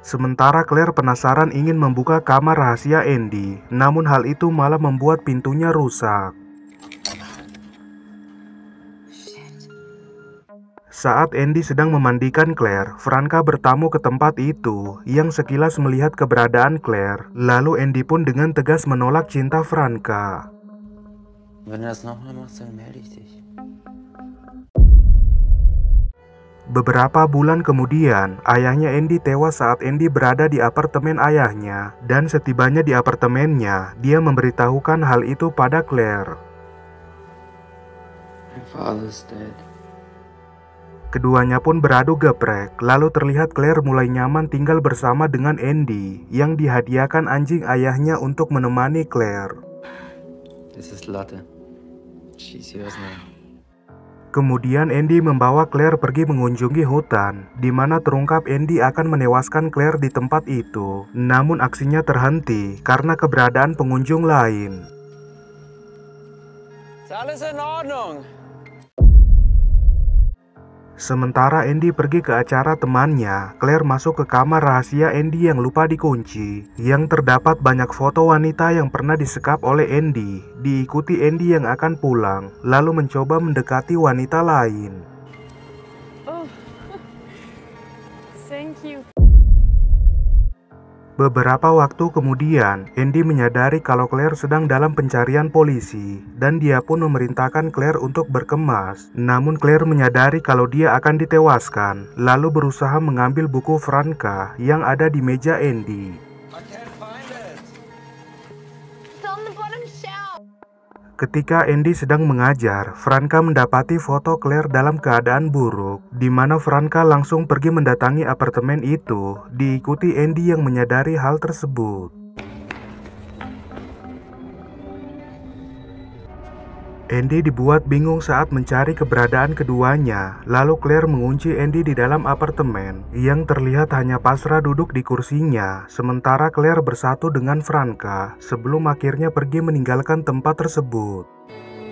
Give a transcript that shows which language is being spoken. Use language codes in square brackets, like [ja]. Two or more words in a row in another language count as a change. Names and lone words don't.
[id] Sementara Claire penasaran ingin membuka kamar rahasia Andy, namun hal itu malah membuat pintunya rusak. Saat Andy sedang memandikan Claire, Franka bertamu ke tempat itu, yang sekilas melihat keberadaan Claire. Lalu Andy pun dengan tegas menolak cinta Franka. [de] Wenn du das nochmal machst, dann melde ich dich. [id] Beberapa bulan kemudian, ayahnya Andy tewas saat Andy berada di apartemen ayahnya, dan setibanya di apartemennya, dia memberitahukan hal itu pada Claire. [en] My father's dead. [id] Keduanya pun beradu geprek, lalu terlihat Claire mulai nyaman tinggal bersama dengan Andy, yang dihadiahkan anjing ayahnya untuk menemani Claire. [en] This is Lotte. She's yours now. [id] Kemudian Andy membawa Claire pergi mengunjungi hutan, di mana terungkap Andy akan menewaskan Claire di tempat itu. Namun aksinya terhenti karena keberadaan pengunjung lain. [de] Ist alles in Ordnung? [id] Sementara Andy pergi ke acara temannya, Claire masuk ke kamar rahasia Andy yang lupa dikunci, yang terdapat banyak foto wanita yang pernah disekap oleh Andy. Diikuti Andy yang akan pulang, lalu mencoba mendekati wanita lain. [en] Oh, thank you. [id] Beberapa waktu kemudian, Andy menyadari kalau Claire sedang dalam pencarian polisi, dan dia pun memerintahkan Claire untuk berkemas. Namun Claire menyadari kalau dia akan ditewaskan, lalu berusaha mengambil buku Franka yang ada di meja Andy. [en] I can't find it. It's on the bottom shelf. [id] Ketika Andy sedang mengajar, Franka mendapati foto Claire dalam keadaan buruk, di mana Franka langsung pergi mendatangi apartemen itu, diikuti Andy yang menyadari hal tersebut. Andy dibuat bingung saat mencari keberadaan keduanya, lalu Claire mengunci Andy di dalam apartemen, yang terlihat hanya pasrah duduk di kursinya, sementara Claire bersatu dengan Franka, sebelum akhirnya pergi meninggalkan tempat tersebut.